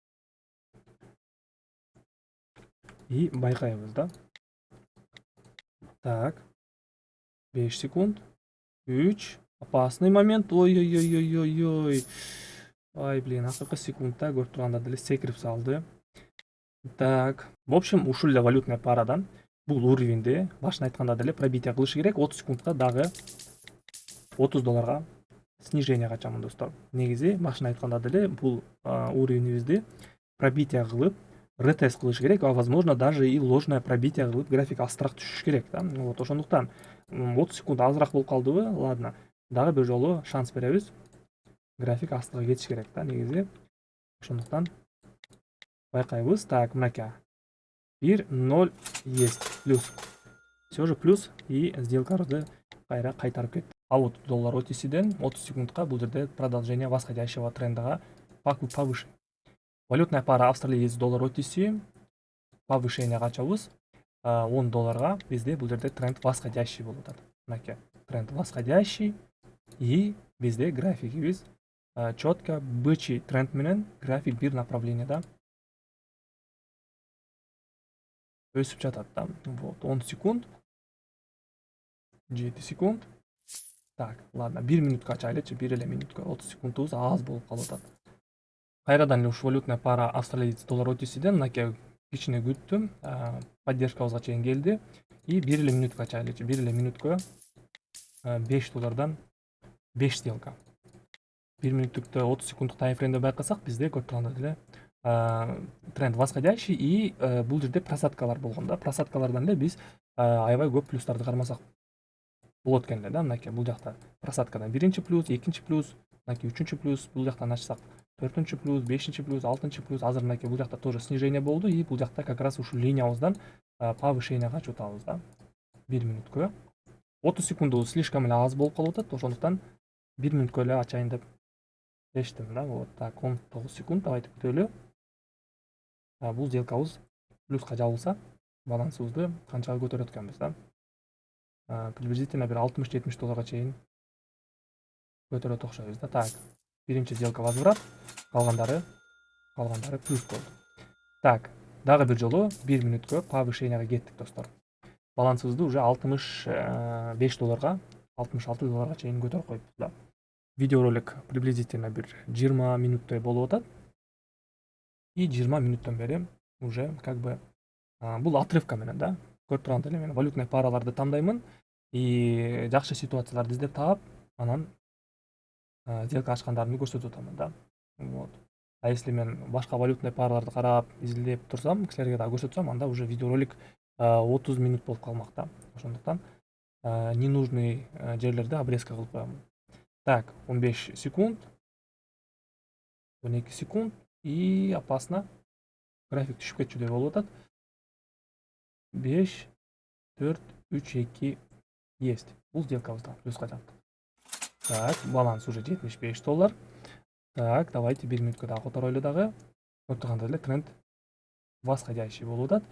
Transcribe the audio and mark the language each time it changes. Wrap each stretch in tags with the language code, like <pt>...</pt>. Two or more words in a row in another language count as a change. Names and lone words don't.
<ky>И байкайбыз да. Так. 5 секунд.</ky> <ru>3. Опасный момент. Ой-ой-ой-ой-ой-ой.</ru> <ky>Ай, блин, акыркы секундта көрүп тургандай эле секирип салды.</ky> <ru>Так, в общем,</ru> <ky>ушул эле валютный парадан бул уровеньди башында айткандай эле пробитие кылышы керек. 30 секундка дагы $30 снижениега ачамын достор. Негизи башында айткандай эле бул уровенибизди пробитие кылып ретест кылыш керек,</ky> <ru>а возможно даже и ложное пробитие</ru> <ky>кылып график астыраак түшүш керек да. Вот, ошондуктан 30 секунд азыраак болуп калдыбы? Ладно, дагы бир жолу шанс беребиз. График астыга кетиш керек да негизи. Ошондуктан байкайбыз. Так, мынакей 1-0 есть. Плюс.</ky> <ru>Все же плюс,</ru> <ky>и сделкабызды кайра кайтарып кетти.</ky> <ru>А вот</ru> <ky>доллар OTC'ден 30 секундка бул жерде</ky> <ru>продолжение восходящего</ru> <ky>трендага повыше.</ky> <ru>Валютная пара австралиец доллар</ru> <ky>OTC повышениега ачабыз. $10 бизде бул жерде</ky> <ru>тренд восходящий</ru> <ky>болуп атат. Мынакей</ky> <ru>тренд восходящий,</ru> <ky>и бизде графигибиз</ky> <ru>четко бычий тренд</ru> <ky>менен график бир направлениеда өсүп жатат да. Вот, 10 секунд. 7 секунд.</ky> <ru>Так, ладно,</ru> <ky>1 минутка ачайлычы, 1 эле минутка. 30 секундубуз аз болуп калып атат. Кайрадан эле ушу</ky> <ru>валютная пара австралиец доллар</ru> <ky>OTC'ден мынакей кичине күттүм. Поддержкабызга чейин келди. И 1 эле минутка ачайлычы. 1 эле минутка $5 5 сделка. 1 минуттукта 30 секунддук таймфреймде байкасак, бизде көрүп тургандай эле</ky> <ru>тренд восходящий,</ru> <ky>и бул жерде просадкалар болгон да. Просадкалардан эле биз аябай көп плюстарды кармасак болот экен эле да. Мынакей бул жакта просадкадан биринчи плюс, экинчи плюс, мынакей үчүнчү плюс, бул жактан ачсак төртүнчү плюс, бешинчи плюс, алтынчы плюс. Азыр мынакей бул жакта</ky> <ru>тоже снижение</ru> <ky>болду и бул жакта</ky> <ru>как раз</ru> <ky>ушул линиябыздан повышенияга чыгып атабыз да. 1 мүнөткө 30 секундубуз слишком эле аз болуп калып атат. Ошондуктан 1 мүнөткө эле ачайын деп чечтим да.</ky> <ru>Вот так</ru> <ky>19 секунд давайте күтөлү. Бул сделкабыз плюска жабылса балансыбызды канчага көтөрөт экенбиз да. Приблизительно бир 60-70 долларга чейин көтөрөт окшойбуз да. Так, биринчи сделка возврат, калгандары плюс болду. Так, дагы бир жолу 1 мүнөткө повышенияга кеттик достор. Балансыбызды уже 65 долларга, 66 долларга чейин көтөрүп коюпбуз да. Видеоролик приблизительно бир 20 мүнөттөй болуп атат. И 20 мүнөттөн бери</ky> <ru>уже как бы</ru> <ky>бул отрывка менен да. Көрүп тургандай эле мен валютный параларды тандаймын и жакшы ситуацияларды издеп таап, анан сделка ачкандарымды көрсөтүп атамын да. Вот.</ky> <ru>А если</ru> <ky>мен башка валютный параларды карап, изилдеп турсам, кишилерге дагы көрсөтсөм, анда уже видеоролик 30 мүнөт болуп калмак да. Ошондуктан ненужный жерлерди обрезка кылып коём. Так, 15 секунд, 12 секунд</ky> <ru>и опасно.</ru> <ky>График түшүп кетчүдөй болуп атат. 5, 4, 3, 2 есть. Бул сделкабызда плюска жаптык. Так, баланс уже 75 доллар.</ky> <ru>Так, давайте</ru> <ky>1 мүнөткө дагы которойлу дагы. Көрүп тургандай эле</ky> <ru>тренд восходящий</ru> <ky>болуп атат.</ky>